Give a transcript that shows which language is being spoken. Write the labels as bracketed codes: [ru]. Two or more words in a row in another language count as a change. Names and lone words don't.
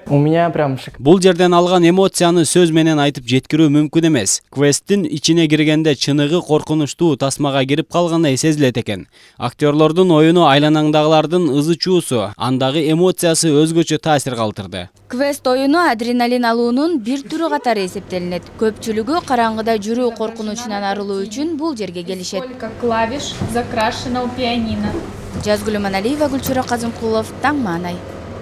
[ru] У меня прям [ky] Бул жерден алган эмоцияны сөз менен айтып жеткирүү мүмкүн эмес. Квесттин ичине киргенде чыныгы коркунучтуу тасмага кирип калгандай сезилет экен. Актерлордун оюну айланаңдагылардын ызы чуусу, андагы эмоциясы өзгөчө таасир калтырды. Квест оюну адреналин алуунун бир түрү катары эсептелинет. Көпчүлүгү караңгыда жүрүү коркунучунан арылуу үчүн бул жерге келишет. [ru] Сколько клавиш закрашено у пианино. [ky] Жазгүл Маналиева, Гүлчүрө Казымкулов, Таң Маанай.